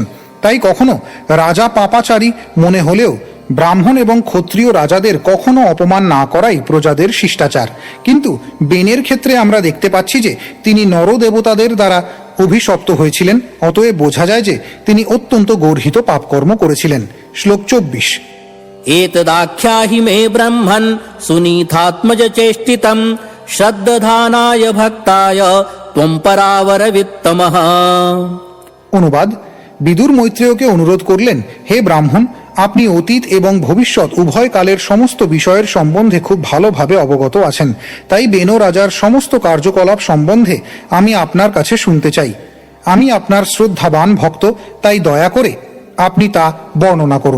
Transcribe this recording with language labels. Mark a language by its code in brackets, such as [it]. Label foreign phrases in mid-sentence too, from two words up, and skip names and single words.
[bn] তাই কখনো রাজা পাপাচারী মনে হলেও ব্রাহ্মণ এবং ক্ষত্রিয় রাজাদের কখনো অপমান না করাই প্রজাদের শিষ্টাচার। কিন্তু বেনের ক্ষেত্রে আমরা দেখতে পাচ্ছি যে তিনি নরদেবতাদের দ্বারা অভিশপ্ত হয়েছিলেন, অতএব বোঝা যায় যে তিনি অত্যন্ত গর্হিত পাপকর্ম করেছিলেন। শ্লোক 24। [sa] एतदाख्याहि मे ब्रह्मन् सुनीतात्मज चेष्टितं श्रद्दधानाय भक्ताय त्वं परावरवित्तमः। [bn] অনুবাদ, বিদুর মৈত্রেয়কে অনুরোধ করলেন, হে ব্রাহ্মণ, আপনি অতীত এবং ভবিষ্যৎ উভয় কালের সমস্ত বিষয়ের সম্বন্ধে খুব ভালোভাবে অবগত আছেন। তাই বেনো রাজার সমস্ত কার্যকলাপ সম্বন্ধে আমি আপনার কাছে শুনতে চাই। আমি আপনার শ্রদ্ধাবান ভক্ত, তাই দয়া করে আপনি তা বর্ণনা করুন।